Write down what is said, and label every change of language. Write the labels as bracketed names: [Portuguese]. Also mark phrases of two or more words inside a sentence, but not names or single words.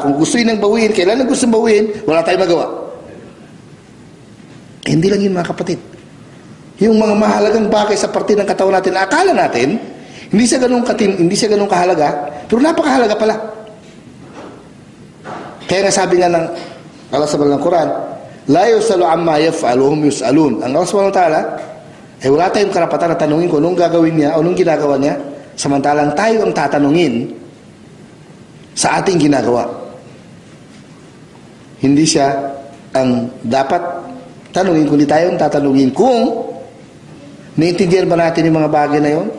[Filipino] Kung gusto nang bawiin, kailan gusto bawiin, wala tayong magawa. Hindi lang yun mga kapatid. Yung mga mahalagang bagay sa parte ng katawan natin, akala natin, hindi siya ganun kahalaga, pero napakahalaga pala. Kaya nga sabi nga ng Allah sa banal ng Quran, [Arabic] لا يسأل عما يفعل وهم يسألون. [Filipino] Ang Allah [Arabic] سبحانه وتعالى, [Filipino] ay wala tayong karapatan na tanungin kung anong gagawin niya, o anong ginagawa niya, samantalang tayo ang tatanungin sa ating ginagawa. Hindi siya ang dapat tanungin, kundi tayo ang tatanungin kung naiintindihan ba natin yung mga bagay na yon?